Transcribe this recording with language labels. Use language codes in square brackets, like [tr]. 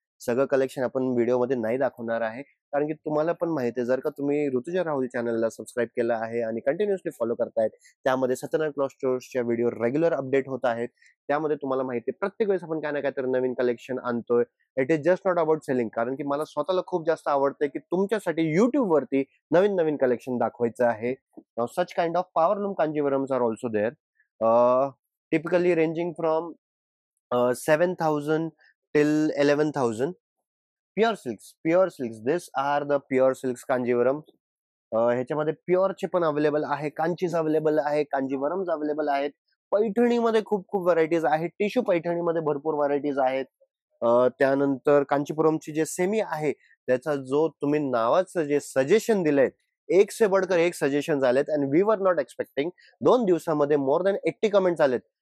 [mr] सगळं कलेक्शन आपण व्हिडिओमध्ये नाही दाखवणार आहे, कारण की तुम्हाला पण माहिती आहे, जर का तुम्ही ऋतुजा राहुल चॅनलला सबस्क्राईब केलं आहे आणि कंटिन्युअसली फॉलो करतायत, त्यामध्ये Satyanarayan cloth स्टोर्सच्या video regular update होत आहेत. त्यामध्ये तुम्हाला माहिती आहे प्रत्येक वेळेस आपण काय ना काय तर नवीन कलेक्शन आणतोय. [en] it is just not about selling, [mr] कारण की मला स्वतःला खूप जास्त आवडतंय की तुमच्यासाठी युट्यूब वरती नवीन नवीन कलेक्शन दाखवायचं आहे. [en] Such kind of powerloom Kanjeevarams are also there, typically ranging from 7,000 till 11,000. Pure silks, this are the pure silks Kanjeevaram. [mr] ह्याच्यामध्ये प्युअरचे पण अवेलेबल आहे, कांचीज अवेलेबल आहे, कांजीवरम्स अवेलेबल आहेत. पैठणीमध्ये खूप खूप व्हरायटीज आहेत, टिश्यू पैठणीमध्ये भरपूर व्हरायटीज आहेत. त्यानंतर कांचीपुरमची जे सेमी आहे त्याचा जो तुम्ही नावाचं जे सजेशन दिलंय, [hi] एक से बढ़कर एक [mr] सजेशन आलेत [en] And we were not expecting. [mr] 2 दिवसामध्ये [en] more than [mr] 80 कमेंट्स आलेत.